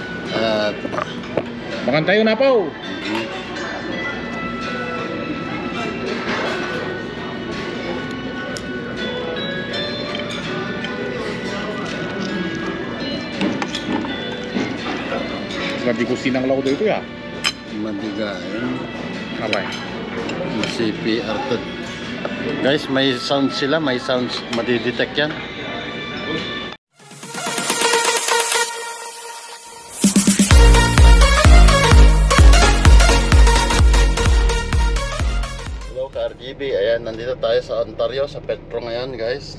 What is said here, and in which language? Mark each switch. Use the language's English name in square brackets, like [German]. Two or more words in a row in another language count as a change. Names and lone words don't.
[Filipino] Makan tayo na po. Lagi kusinang laut itu ya? Madigain. Apa ya? CPR to. Guys, may sound sila, may sounds madidetect yan. Hello ka-RGB, ayan, nandito tayo sa Ontario, sa Petro ngayon guys.